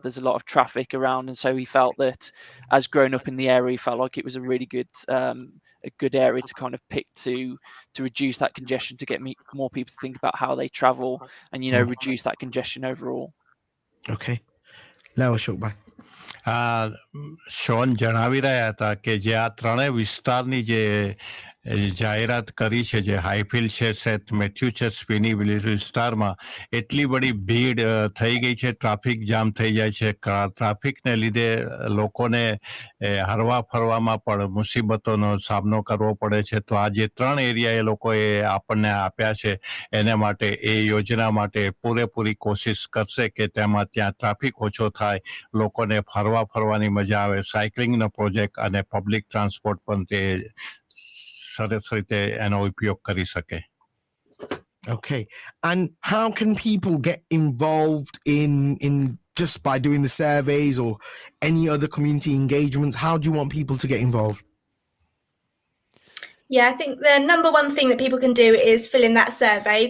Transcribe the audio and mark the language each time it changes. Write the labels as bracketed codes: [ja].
[en] There's a lot of traffic around, and so he felt that, as growing up in the area, he felt like it was a really good area to kind of pick to reduce that congestion, to get more people to think about how they travel, and reduce that congestion overall. Okay. Now, Ashok bhai. [gu] Shown જણાવી રહ્યા હતા કે જે આ ત્રણેય વિસ્તારની જે જાહેરાત કરી છે, જે હાઈફિલ્ડ છે, સેન્ટ મેથ્યુ છે, સ્પિની હિલ વિસ્તારમાં એટલી બધી ભીડ થઈ ગઈ છે, ટ્રાફિક જામ થઈ જાય છે. ટ્રાફિકને લીધે લોકોને હરવા ફરવામાં પણ મુસીબતોનો સામનો કરવો પડે છે. તો આ જે ત્રણ એરિયા એ લોકોએ આપણને આપ્યા છે, એને માટે એ યોજના માટે પૂરેપૂરી કોશિશ કરશે કે ત્યાં ટ્રાફિક ઓછો થાય, લોકોને ફરવાની મજા આવે, સાયકલિંગનો પ્રોજેક્ટ અને પબ્લિક ટ્રાન્સપોર્ટ પણ તે સરસ રીતે એનો ઉપયોગ કરી શકે. [en] Okay. And how can people get involved in just by doing the surveys or any other community engagements? How do you want people to get involved? Yeah, I think the number one thing that people can do is fill in that survey.